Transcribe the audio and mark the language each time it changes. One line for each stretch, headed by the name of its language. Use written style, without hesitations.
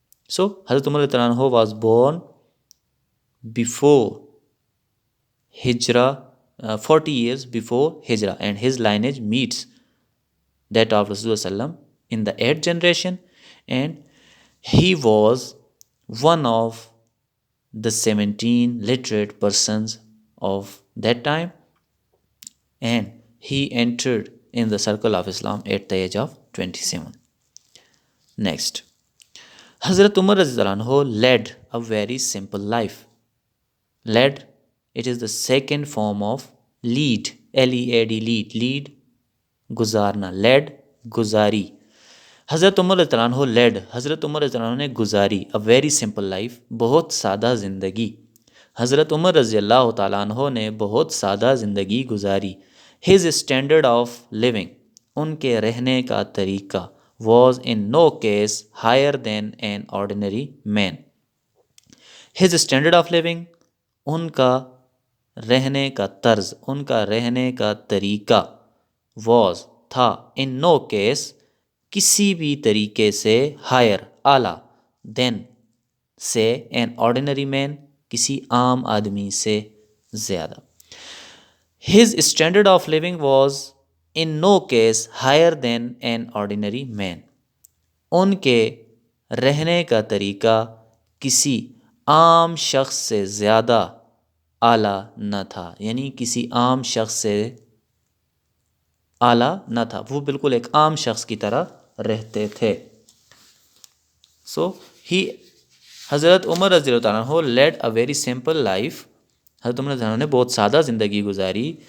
English: So Hazrat Umar radiallahu anhu was born before Hijrah, 40 years before Hijrah, and his lineage meets that of Rasulullah sallam in the 8th generation, and he was one of the 17 literate persons of that time, and he entered in the circle of Islam at the age of 27. Next, Hazrat Umar radiallahu anhu led a very simple life. Led, it is the second form of lead, L-E-A-D, lead, گزارنا, led, گزاری.
Urdu: حضرت عمر رضی اللہ عنہ led, حضرت عمر رضی اللہ عنہ نے گزاری
English: a very simple life,
Urdu: بہت سادہ زندگی. حضرت عمر رضی اللہ تعالیٰ عنہ نے بہت سادہ زندگی گزاری.
English: His standard of living,
Urdu: ان کے رہنے کا طریقہ,
English: was in no case higher than an ordinary man. His standard of living,
Urdu: ان کا رہنے کا طرز, ان کا رہنے کا طریقہ, was, تھا,
English: in no case,
Urdu: کسی بھی طریقے سے, higher, اعلیٰ, than, سے,
English: an ordinary man,
Urdu: کسی عام آدمی سے زیادہ.
English: His standard of living was in no case higher than an ordinary man.
Urdu: ان کے رہنے کا طریقہ کسی عام شخص سے زیادہ اعلیٰ نہ تھا، یعنی کسی عام شخص سے اعلیٰ نہ تھا، وہ بالکل ایک عام شخص کی طرح رہتے تھے.
English: So حضرت Umar رضی اللہ تعالیٰ عنہ led a very simple life.
Urdu: حضرت عمر رضی اللہ عنہ نے بہت سادہ زندگی گزاری.